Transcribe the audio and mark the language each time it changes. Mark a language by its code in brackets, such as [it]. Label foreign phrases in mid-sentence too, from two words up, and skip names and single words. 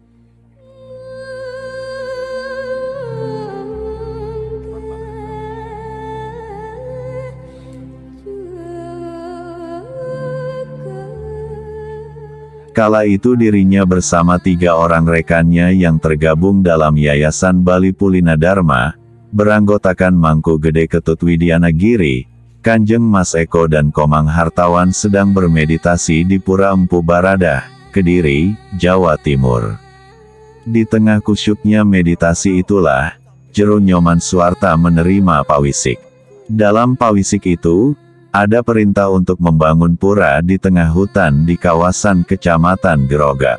[id] Kala itu dirinya bersama 3 orang rekannya yang tergabung dalam Yayasan Bali Pulina Dharma, beranggotakan Mangku Gede Ketut Widiana Giri, Kanjeng Mas Eko dan Komang Hartawan sedang bermeditasi di Pura Empu Baradah, Kediri, Jawa Timur. Di tengah kusyuknya meditasi itulah, Jero Nyoman Suarta menerima pawisik. Dalam pawisik itu, ada perintah untuk membangun pura di tengah hutan di kawasan Kecamatan Grogak.